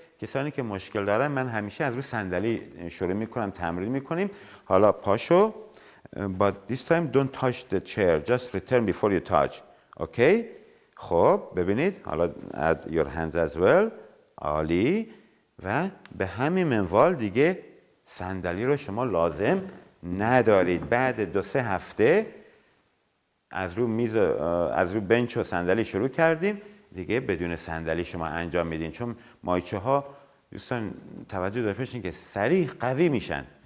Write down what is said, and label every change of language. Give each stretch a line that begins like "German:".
Persian: کسانی که مشکل دارن من همیشه از روی صندلی شروع میکنم، تمرین میکنیم. حالا پاشو
English: but this time don't touch the chair, just return before you touch.
Persian: اوکی؟ خب ببینید حالا
English: add your hands as well.
Persian: عالی. و به همین منوال دیگه صندلی رو شما لازم ندارید. بعد 2-3 هفته از روی بنچ و صندلی شروع کردیم، دیگه بدون صندلی شما انجام میدین، چون مایچه ها دوستان توجه داشته باشین که سریع قوی میشن.